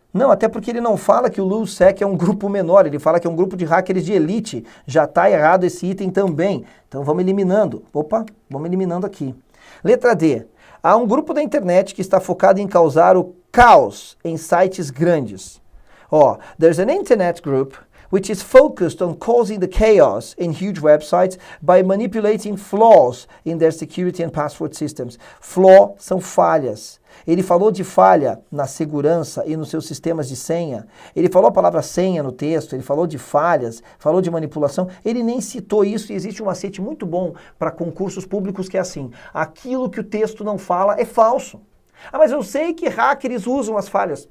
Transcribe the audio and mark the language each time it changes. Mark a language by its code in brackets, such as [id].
[pt] Não, até porque ele não fala que o LulzSec é um grupo menor, ele fala que é um grupo de hackers de elite. Já está errado esse item também. Então vamos eliminando. Vamos eliminando aqui. Letra D. Há um grupo da internet que está focado em causar o caos em sites grandes. [en] There's an internet group which is focused on causing the chaos in huge websites by manipulating flaws in their security and password systems. [pt] Flaw são falhas. Ele falou de falha na segurança e nos seus sistemas de senha. Ele falou a palavra senha no texto, ele falou de falhas, falou de manipulação. Ele nem citou isso e existe um macete muito bom para concursos públicos que é assim. Aquilo que o texto não fala é falso. Mas eu sei que hackers usam as falhas.